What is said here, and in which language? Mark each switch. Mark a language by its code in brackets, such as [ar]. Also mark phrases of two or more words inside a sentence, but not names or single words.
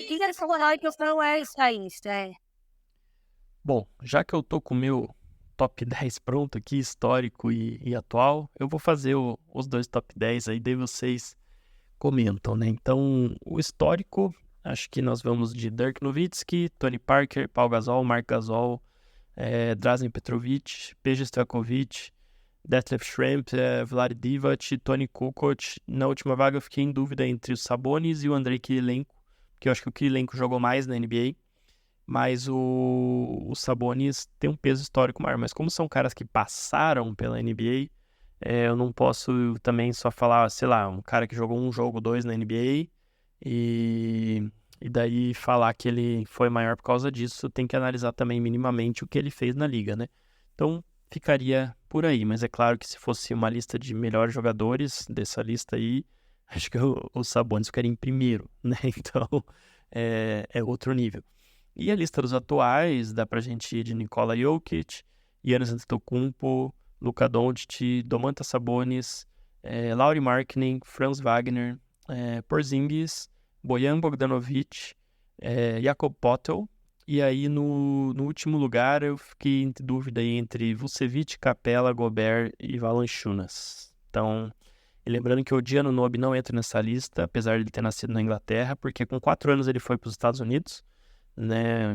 [pt] diga essa que não é essa lista, Bom, já que eu tô com o meu top 10 pronto aqui, histórico e atual, eu vou fazer os 2 top 10 aí, daí vocês comentam, né? Então, o histórico, acho que nós vamos de Dirk Nowitzki, Tony Parker, Paul Gasol, Marc Gasol, Drazen Petrovic, Peja Stojakovic, Detlef Schrempf, Vlade Divac, Toni Kukoc. Na última vaga eu fiquei em dúvida entre o Sabonis e o Andrei Kirilenko, porque eu acho que o Kirilenko jogou mais na NBA, mas o Sabonis tem um peso histórico maior. Mas como são caras que passaram pela NBA, eu não posso também só falar, sei lá, um cara que jogou um jogo, 2 na NBA e daí falar que ele foi maior por causa disso. Tem que analisar também minimamente o que ele fez na liga, né? Então ficaria por aí, mas é claro que se fosse uma lista de melhores jogadores dessa lista aí, acho que o Sabonis ficaria em primeiro, né? Então é outro nível. E a lista dos atuais, dá pra gente ir de Nikola Jokic, Giannis Antetokounmpo, Luka Doncic, Domantas Sabonis, Lauri Markkanen, Franz Wagner, Porzingis, Bojan Bogdanovic, Jakob Poeltl. E aí no último lugar eu fiquei em dúvida aí entre Vucevic, Capela, Gobert e Valanciunas. Então, e lembrando que o Giannunobi não entra nessa lista, apesar de ele ter nascido na Inglaterra, porque com 4 anos ele foi para os Estados Unidos, né?